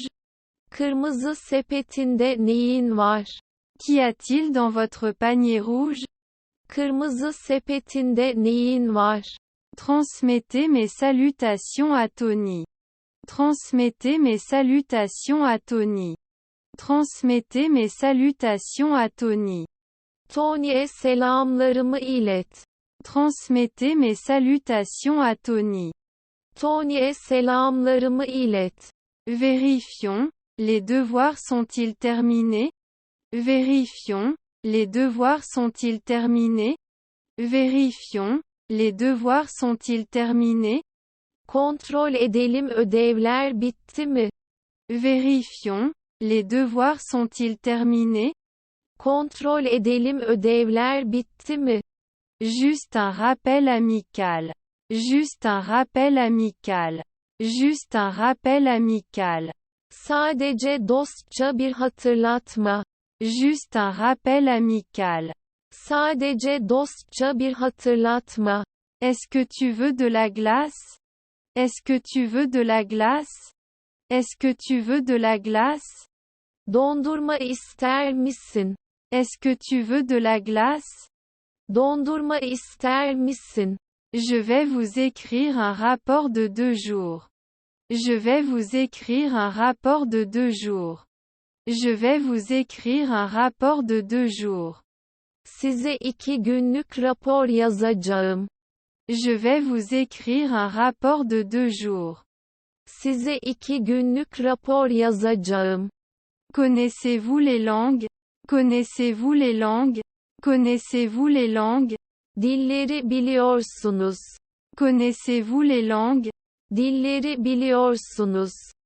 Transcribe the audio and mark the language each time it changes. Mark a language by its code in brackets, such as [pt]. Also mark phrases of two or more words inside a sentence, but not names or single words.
[tr] Kırmızı sepetinde neyin var? [fr] Qu'y a-t-il dans votre panier rouge? [tr] Kırmızı sepetinde neyin var? [fr] Transmettez mes salutations à Tony. Transmettez mes salutations à Tony. Transmettez mes salutations à Tony. [tr] Tony'e selamlarımı ilet. [fr] Transmettez mes salutations à Tony. [tr] Tony'e selamlarımı ilet. [fr] Vérifions, les devoirs sont-ils terminés? Vérifions, les devoirs sont-ils terminés? Vérifions, les devoirs sont-ils terminés? [tr] Kontrol edelim ödevler bitti mi? [fr] Vérifions, les devoirs sont-ils terminés? [tr] Kontrol edelim ödevler bitti mi? [fr] Juste un rappel amical. Juste un rappel amical. Juste un rappel amical. [tr] Sadece dostça bir hatırlatma. [fr] Juste un rappel amical. [tr] Sadece dostça bir hatırlatma. [fr] Est-ce que tu veux de la glace? Est-ce que tu veux de la glace? Est-ce que tu veux de la glace? [tr] Dondurma ister misin? [fr] Est-ce que tu veux de la glace? [tr] Dondurma ister misin? [fr] Je vais vous écrire un rapport de 2 jours. Je vais vous écrire un rapport de 2 jours. Je vais vous écrire un rapport de 2 jours. [tr] Size 2 günlük rapor yazacağım. [fr] Je vais vous écrire un rapport de 2 jours. [tr] Size 2 günlük rapor yazacağım. [fr] Connaissez-vous les langues? Connaissez-vous les langues? Connaissez-vous les langues? [tr] Dilleri biliyorsunuz. [fr] Connaissez-vous les langues? [tr] Dilleri biliyorsunuz.